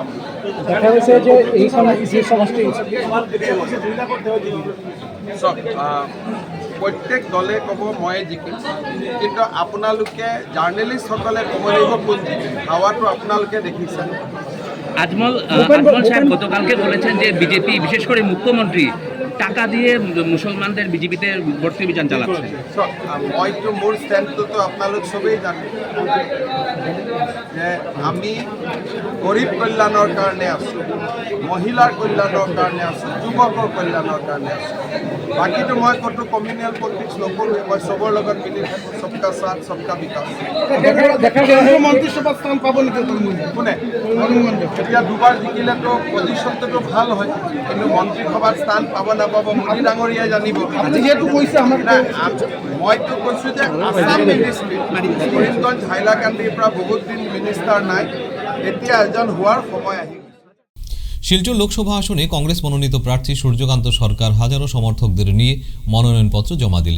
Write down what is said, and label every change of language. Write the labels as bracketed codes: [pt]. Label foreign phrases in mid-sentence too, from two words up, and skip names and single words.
[as] দেখা গৈছে যে এই সমষ্টি প্ৰত্যেক দলে ক'ব ময়ে জিকিম, কিন্তু আপোনালোকে জাৰ্নেলিষ্টসকলে ক'ব লাগিব কোন জিকিম। হাৱাটো আপোনালোকে দেখিছে। [bn] আজমল সাহেব গতকালকে বলেছেন যে বিজেপি বিশেষ করে মুখ্যমন্ত্রী টাকা দিয়ে মুসলমানদের বিজেপিতে ভর্তি অভিযান চালাচ্ছে। [as] মইতো মোৰ ষ্টেণ্ডটোতো আপোনালোক চবেই জানে যে আমি গৰীব কল্যাণৰ কাৰণে আছোঁ, মহিলাৰ কল্যাণৰ কাৰণে আছোঁ, যুৱকৰ কল্যাণৰ কাৰণে আছোঁ। বাকীটো মই ক'তো [en] communal politics [as] নকৰোঁ, মই চবৰ লগত মিলি থাকোঁ। [hi] सबका साथ सबका विकास। [as] মন্ত্রিসভাত স্থান পাব নেকি কোনে এতিয়া 2বাৰ জিকিলেতো পজিশ্যনটোতো ভাল হয়, কিন্তু মন্ত্ৰীসভাত স্থান পাব নাপাব মোদী ডাঙৰীয়াই জানিব। যেহেতু কৈছে আমাৰ মইতো কৈছোঁ যে আছাম মিনিষ্ট্ৰী কৰিমগঞ্জ হাইলাকান্দিৰ পৰা বহুত দিন মিনিষ্টাৰ নাই, এতিয়া এজন হোৱাৰ সময় আহি। [bn] শিলচর লোকসভা আসনে কংগ্রেস মনোনীত প্রার্থী সূর্যকান্ত সরকার হাজারো সমর্থকদের নিয়ে মনোনয়নপত্র জমা দিলেন।